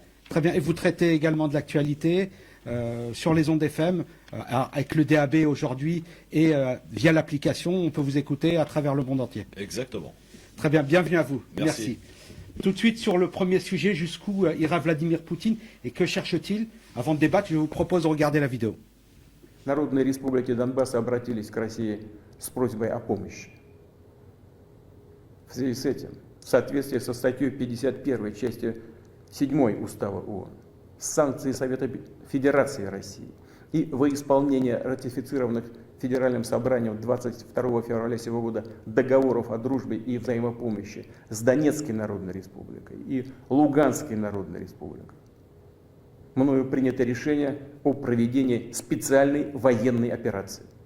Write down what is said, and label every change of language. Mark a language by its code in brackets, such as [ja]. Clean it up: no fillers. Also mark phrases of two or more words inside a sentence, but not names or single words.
[fr] Très bien, et vous traitez également de l'actualité sur les ondes FM, avec le DAB aujourd'hui et via l'application, on peut vous écouter à travers le monde entier. Exactement. Très bien, bienvenue à vous. Merci. Tout de suite sur le premier sujet, jusqu'où ira Vladimir Poutine et que cherche-t-il? Avant de débattre, je vous propose de regarder la vidéo. [ru] Народные республики Донбасса обратились к России с просьбой о помощи. В связи с этим, в соответствии со статьей 51 части 7 Устава ООН, санкции Совета Федерации России и во исполнение ратифицированных Федеральным собранием 22 февраля сего года договоров о дружбе и взаимопомощи с Донецкой Народной Республикой и Луганской Народной Республикой, мною принято решение о проведении специальной военной операции.